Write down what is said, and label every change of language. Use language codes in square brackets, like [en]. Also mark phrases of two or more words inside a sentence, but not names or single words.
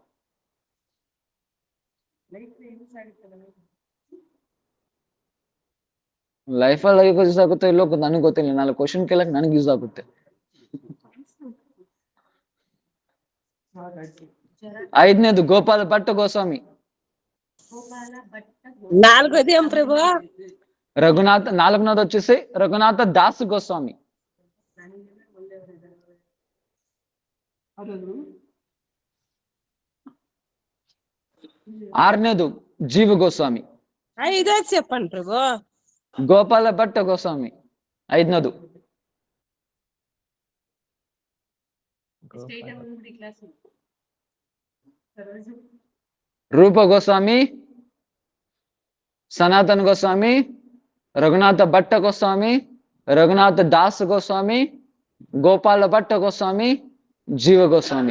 [kn] ಲೈಫಲ್ಲಿ ಯೂಸ್ ಆಗುತ್ತೆ ಇಲ್ಲೋ ನನಗೆ ಗೊತ್ತಿಲ್ಲ, 4 ಕ್ವಶನ್ ಕೇಳಕ್ ನನಗೆ ಯೂಸ್ ಆಗುತ್ತೆ. 5ನೇದು ಗೋಪಾಲ ಭಟ್ಟ ಗೋಸ್ವಾಮಿ. [te] 4ది ఏం ప్రభు? రఘునాథ్ 4ನೇದು వచ్చేసి రఘునాథ దాస్ గోస్వామి. 6ನೇದು జీవ గోస్వామి. 5ది చెప్పండి ప్రభు. గోపాల భట్ట గోస్వామి 5ನೇದು. [kn] ರೂಪ ಗೋಸ್ವಾಮಿ, ಸನಾತನ ಗೋಸ್ವಾಮಿ, ರಘುನಾಥ ಭಟ್ಟ ಗೋಸ್ವಾಮಿ, ರಘುನಾಥ ದಾಸ್ ಗೋಸ್ವಾಮಿ, ಗೋಪಾಲ ಭಟ್ಟ ಗೋಸ್ವಾಮಿ, ಜೀವ ಗೋಸ್ವಾಮಿ.